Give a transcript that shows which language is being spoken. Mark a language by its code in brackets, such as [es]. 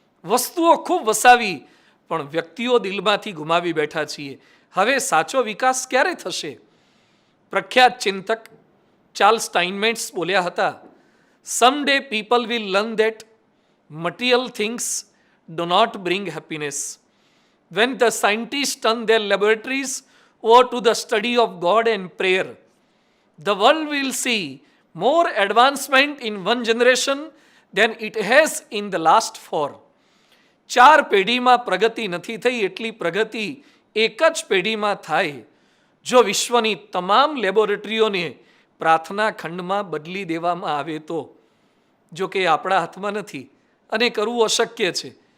[gu] વસ્તુઓ ખૂબ વસાવી, પણ વ્યક્તિઓ દિલમાંથી ગુમાવી બેઠા છીએ. હવે સાચો વિકાસ ક્યારે થશે? પ્રખ્યાત ચિંતક ચાર્લ્સ સ્ટાઇનમેટ્સ બોલ્યા હતા, [en] Some day people will learn that material things do not bring happiness. When the scientists turn their laboratories over to the study of God and prayer, the world will see more advancement in one generation than it has in the last 4. [gu] 4 પેઢીમાં પ્રગતિ નથી થઈ એટલી પ્રગતિ એક જ પેઢીમાં થાય જો વિશ્વની તમામ લેબોરેટરીઓને પ્રાર્થના ખંડમાં બદલી દેવામાં આવે તો. જો કે આપણા હાથમાં નથી અને કરવું અશક્ય છે.